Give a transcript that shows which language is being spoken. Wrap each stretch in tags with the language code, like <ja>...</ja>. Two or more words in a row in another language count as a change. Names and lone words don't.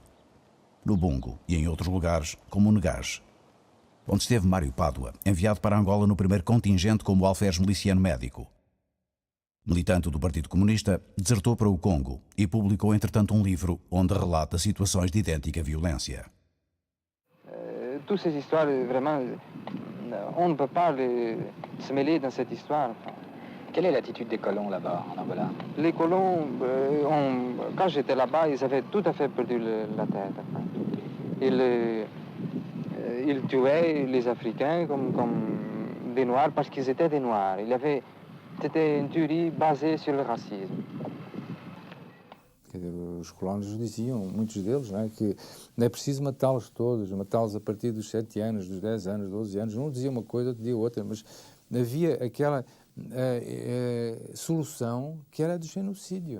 <pt>No Bungo e em outros lugares, como o Negage, onde esteve Mário Pádua, enviado para Angola no primeiro contingente como alferes miliciano médico. Militante do Partido Comunista, desertou para o Congo e publicou, entretanto, um livro onde relata situações de idêntica violência.</pt> <fr>Toutes ces histoires, vraiment, on ne peut pas se mêler dans cette histoire. Quelle est l'attitude des colons là-bas, en Angola? Les colons, quand j'étais là-bas, ils avaient tout à fait perdu la tête. Ils tuaient les Africains comme des Noirs parce qu'ils étaient des Noirs. C'était une théorie basée sur le racisme.</fr> <pt>Os colonos diziam, muitos deles, não é, que não é preciso matá-los todos, matá-los a partir dos 7 anos, dos 10 anos, 12 anos. Um dizia uma coisa, outro dizia outra, mas havia aquela solução que era do genocídio.</pt>